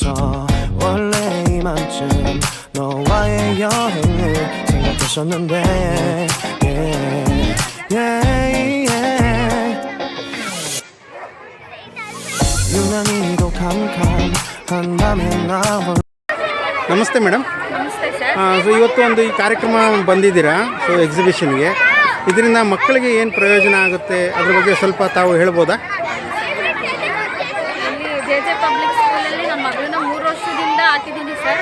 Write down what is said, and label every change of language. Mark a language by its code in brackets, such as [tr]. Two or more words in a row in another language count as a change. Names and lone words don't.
[ko] 원래 이맘쯤 너와의 여행을 생각했었는데 [en] yeah, yeah, yeah. [ko] 유난히도 캄캄한다면 나 홀로. [kn] ನಮಸ್ತೆ ಮೇಡಮ್. ನಮಸ್ತೆ ಸರ್. ಸೊ ಇವತ್ತು ಒಂದು ಈ ಕಾರ್ಯಕ್ರಮ ಬಂದಿದ್ದೀರಾ, ಸೊ ಎಕ್ಸಿಬಿಷನ್ಗೆ. ಇದರಿಂದ ಮಕ್ಕಳಿಗೆ ಏನು ಪ್ರಯೋಜನ ಆಗುತ್ತೆ ಅದ್ರ ಬಗ್ಗೆ ಸ್ವಲ್ಪ ತಾವು ಹೇಳ್ಬೋದಾ? ಇಲ್ಲಿ JJ ಪಬ್ಲಿಕ್ ಸ್ಕೂಲಲ್ಲಿ ನಮ್ಮ ಮಗಳನ್ನ 3 ವರ್ಷದಿಂದ ಹಾಕಿದ್ದೀನಿ ಸರ್.